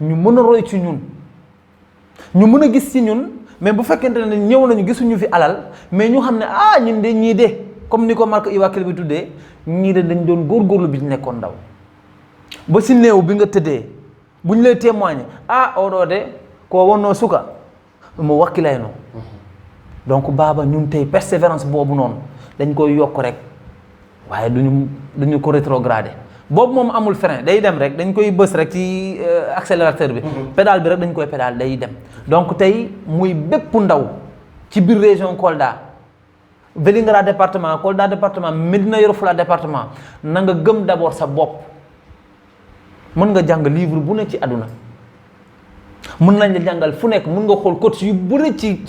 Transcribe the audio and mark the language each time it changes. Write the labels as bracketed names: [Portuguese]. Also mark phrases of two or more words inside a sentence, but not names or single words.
[Wolof] ñu mën a roy ci ñun ñu mën a gis ci ñun mais bu fekkente ne ñëw nañu gisuñu fi alal mais ñu xam ne ñun de ñii de comme ni ko Marc Iwakil bi tuddee ñii de dañ doon góorgóorlu bi ñu nekkoon ndaw ba si néew bi nga tëddee bu ñu lay témoigner [Fula] oɗo de ko wonno suka mo wakkilayno [Wolof] donc baaba ñun tey persévérance boobu noonu dañ koy yokk rek waaye duñu ko rétrogradé boobu moom amul frein day dem rek dañ koy bës rek ci accélérateur bi pédale bi rek dañ koy pédale day dem donc tey muy bépp ndaw ci biir région Kolda Vélingara département Kolda département Médina Yoro Foulah département na nga gëm d'abord sa bopp mën nga jàng livre bu ne ci àdduna mën nañ la jàngal fu nekk mën nga xool coach yu bëri ci